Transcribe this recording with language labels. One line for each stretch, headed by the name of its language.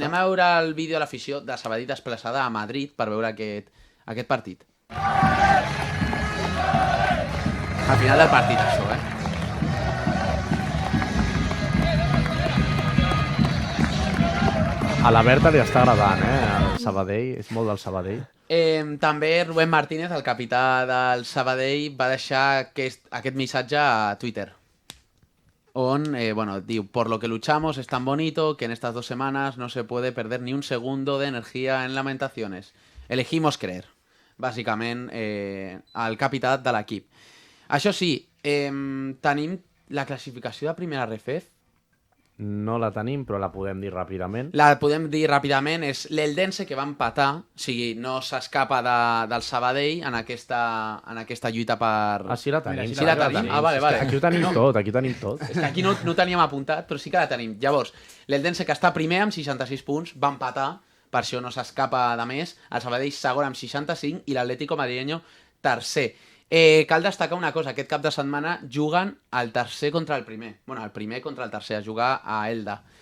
Catalan: Anem a veure el vídeo de l'afició de Sabadell desplaçada a Madrid per veure aquest partit. Al final del partit, això, A la Berta li està agradant, el Sabadell, és molt del Sabadell. També Rubén Martínez, el capità del Sabadell, va deixar aquest missatge a Twitter, on diu:
Spanish: por lo que luchamos es tan bonito que en estas 2 semanas no se puede perder ni un segundo de energía en lamentaciones. Elegimos creer.
Catalan: Bàsicament, el capità de l'equip. Això sí, tenim la classificació de primera RFF. No la tenim, però la podem dir ràpidament. La podem dir ràpidament, és l'Eldense que va empatar, o sigui, no s'escapa del Sabadell en aquesta lluita per... Ah, sí la tenim. Sí la tenim? Ah, vale. Aquí ho tenim tot, aquí ho tenim tot. És que aquí no teníem apuntat, però sí que la tenim. Llavors, l'Eldense, que està primer amb 66 punts, va empatar, per això no s'escapa de més, el Sabadell segon amb 65 i l'Atlético Madrileño tercer. Cal destacar una cosa, aquest cap de setmana juguen el tercer contra el primer. El primer contra el tercer, a jugar a Elda.